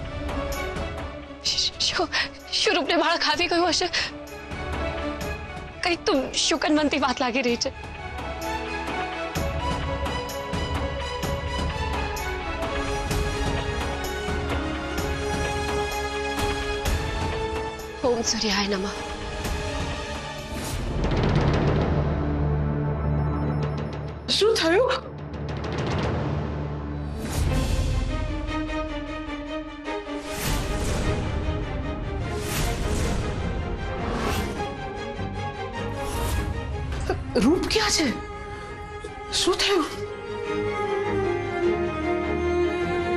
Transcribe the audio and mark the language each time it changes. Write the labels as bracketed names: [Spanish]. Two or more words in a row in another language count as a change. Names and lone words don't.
[Gujarati] શું રૂપને બાળક આવી ગયું હશે? કંઈક તો શુકનવંતી વાત લાગી રહી છે। [Sanskrit] ओम सूर्याय नमः। [Gujarati] શું થયું? [Hindi] रूप क्या है? [Gujarati] શું થયું?